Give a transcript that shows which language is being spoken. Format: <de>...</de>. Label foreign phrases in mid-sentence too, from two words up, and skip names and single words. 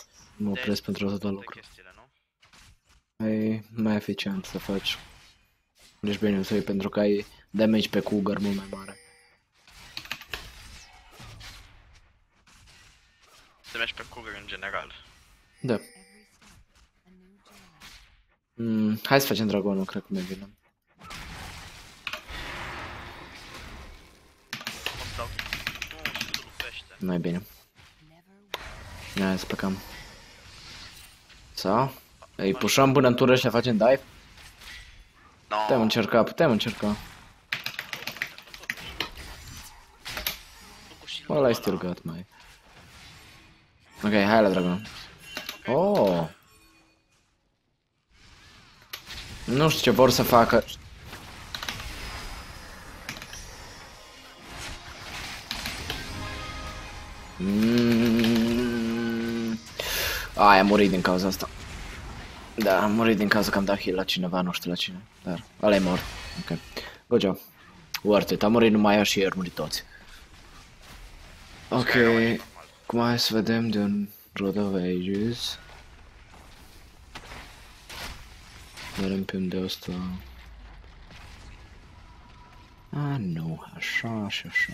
<ro>Mă opresc pentru atâta de lucru. chestiile, nu? E mai eficient să faci Lich Bane-ul tău pentru că ai damage pe Cougar mult mai mare. Te mergi pe Cougar în general. Da.</ro> <en>Every step, a new journey.</en> <ro>Hai să facem dragonul, cred că mai bine. Mă dau... Nu, și lupește. Mai bine.</ro> <en>Never will.</en> <ro>Hai să plecăm. Sau? Îi pușăm până în tură și facem dive?</ro> <en>No.</en> <ro>Putem încerca, putem încerca.</ro> <en>Well, I still got my...</en> <ro>Ok, hai la dragon. Oh! Nu știu ce vor să facă. Ai, am murit din cauza asta. Da, am murit din cauza că am dat heal la cineva, nu știu la cine. Dar ăla e mort.</ro> <en>Ok. Good job. Worth it.</en> <ro>Am murit numai eu și ei, murit toți. Ok. Cum hai să vedem de un Road of Ages. Merem pe unde ăsta. Nu, așa și așa.</ro>